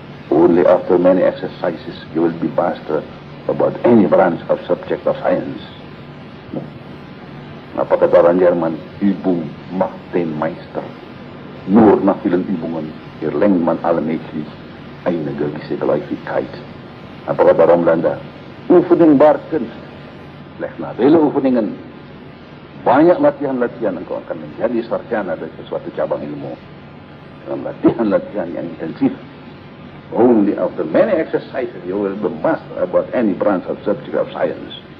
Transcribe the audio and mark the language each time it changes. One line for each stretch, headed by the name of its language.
English: Only after many exercises you will be master about any branch of subject of science.
Indonesian: Apa kata orang Jerman?
German: Übung macht den Meister. Nur nach vielen Übungen erlernt man allmählich eine gewisse Gläubigkeit.
Indonesian: Apa kata orang Belanda?
Dutch: Oefening baart kunst. Leg na vele oefeningen.
Indonesian: Banyak latihan-latihan engkau akan menjadi sarjana dari sesuatu cabang ilmu. dengan latihan-latihan yang intensif.
English: Only after many exercises you will be master about any branch of subject of science.